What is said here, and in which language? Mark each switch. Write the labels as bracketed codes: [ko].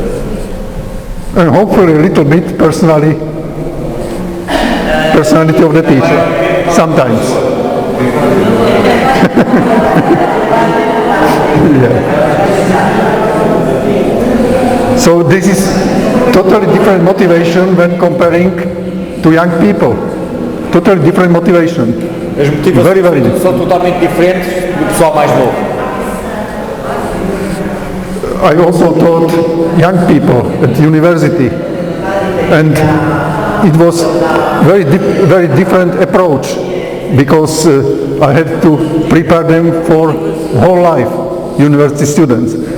[en] And hopefully a little bit personality of the teacher. Sometimes. So this is totally different motivation when comparing to young people. Totally different motivation. [pt] As motivações são totalmente diferentes do pessoal mais novo. [en] I also taught young people at university, and it was very different approach, because I had to prepare them for whole life, university students.